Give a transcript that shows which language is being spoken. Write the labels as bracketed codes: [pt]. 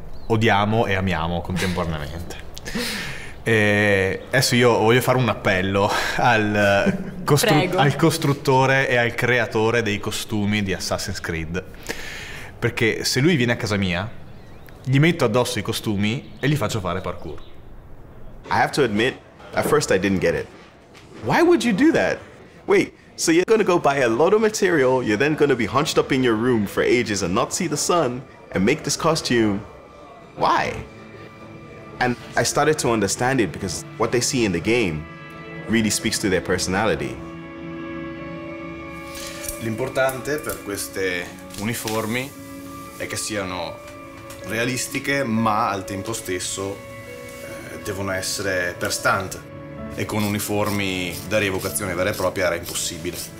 [it] odiamo e amiamo contemporaneamente. E adesso io voglio fare un appello al costruttore e al creatore dei costumi di Assassin's Creed, perché se lui viene a casa mia gli metto addosso i costumi e gli faccio fare parkour. [en] I have to admit, at first I didn't get it. Why would you do that? Wait, so you're gonna go buy a lot of material, you're then gonna be hunched up in your room for ages and not see the sun and make this costume. Why? And I started to understand it because what they see in the game really speaks to their personality. [it] L'importante per queste uniformi è che siano realistiche, ma al tempo stesso devono essere per stunt, e con uniformi da rievocazione vera e propria era impossibile.